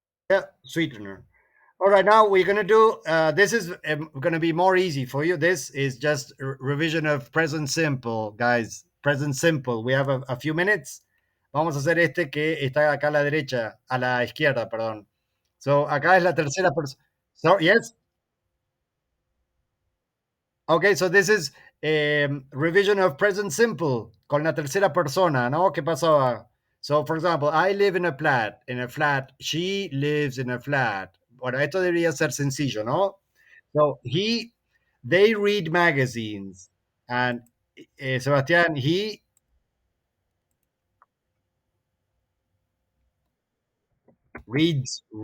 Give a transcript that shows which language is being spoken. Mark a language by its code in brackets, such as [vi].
[en] Yeah, sweetener. All right, now we're gonna do. This is gonna be more easy for you. This is just revision of present simple, guys. Present simple. We have a few minutes. [es] Vamos a hacer este que está acá a la derecha, a la izquierda, perdón. So acá es la tercera persona. [en] So yes. Okay, so this is revision of present simple [es] con la tercera persona, [en] ¿no? [es] ¿Qué pasó? [en] So, for example, I live in a flat. In a flat. She lives in a flat. [es] Bueno, esto debería ser sencillo, ¿no? [en] So they read magazines, and Sebastian, he reads.